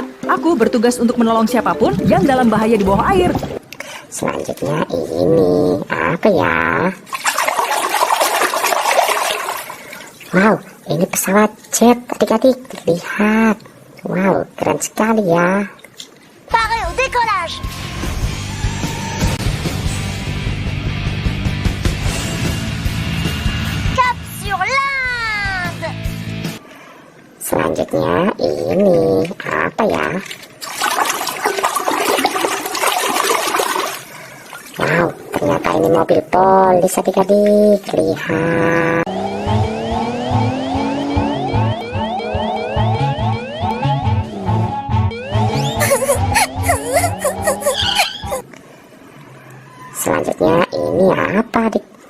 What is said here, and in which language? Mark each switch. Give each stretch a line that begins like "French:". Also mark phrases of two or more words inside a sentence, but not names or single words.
Indonesian: Aku bertugas untuk menolong siapapun yang dalam bahaya di bawah air. Selanjutnya ini, apa ya? Wow, ini pesawat jet adik-adik. Lihat. Wow, keren sekali ya.
French: Paré au décollage. Cap sur l'Inde.
Indonesian: Selanjutnya ini apa ya? Wow, ternyata ini mobil polis adik-adik. Lihat. Selanjutnya ini apa adik?